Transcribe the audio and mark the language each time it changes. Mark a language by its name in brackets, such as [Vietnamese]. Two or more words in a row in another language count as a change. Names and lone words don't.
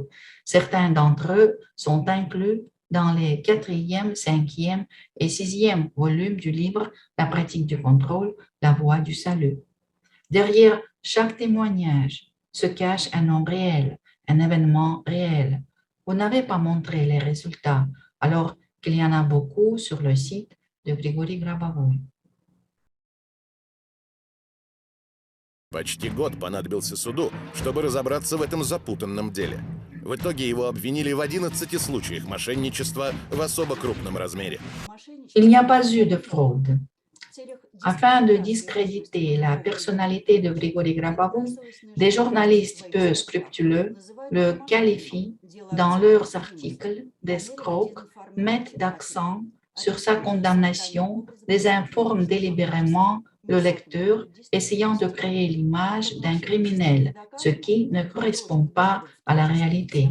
[French] Certains d'entre eux sont inclus dans les 4e, 5e et 6e volumes du livre La pratique du contrôle, la voie du salut. Derrière chaque témoignage se cache un homme réel, un événement réel. Vous n'avez pas montré les résultats, alors qu'il y en a beaucoup sur le site de Grigory Grabovoi. [Russian] Почти год понадобился суду, чтобы разобраться в этом запутанном деле. В итоге его обвинили в 11 случаях мошенничества в особо крупном размере. [French] Il n'y a pas eu de fraude. Afin de discréditer la personnalité de Grigory Grabovoi, des journalistes peu scrupuleux le qualifient dans leurs articles d'escroc, mettent d'accent sur sa condamnation, les informent délibérément le lecteur, essayant de créer l'image d'un criminel, ce qui ne correspond pas à la réalité.